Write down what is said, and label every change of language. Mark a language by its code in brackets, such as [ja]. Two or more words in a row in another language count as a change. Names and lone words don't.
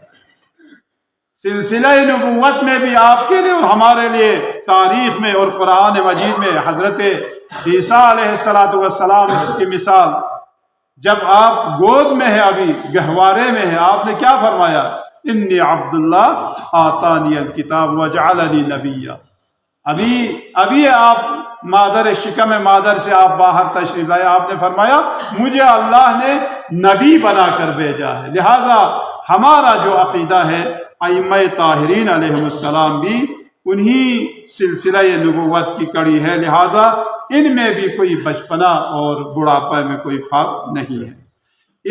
[ur] سلسلہ نبوت میں بھی آپ کے لیے اور ہمارے لیے تاریخ میں اور قرآن مجید میں حضرت عیسیٰ علیہ السلام کی مثال، جب آپ گود میں ہیں، ابھی گہوارے میں ہیں، آپ نے کیا فرمایا؟ [ar] انی عبداللہ آتانی الکتاب وجعلنی نبیا۔ [ur] ابھی آپ مادر [fa] شکم مادر [ur] سے آپ باہر تشریف لائے، آپ نے فرمایا مجھے اللہ نے نبی بنا کر بھیجا ہے۔ لہٰذا ہمارا جو عقیدہ ہے، ائمہ طاہرین علیہم السلام بھی انہی سلسلہ نبوت کی کڑی ہے، لہٰذا ان میں بھی کوئی بچپنا اور بڑھاپے میں کوئی فرق نہیں ہے۔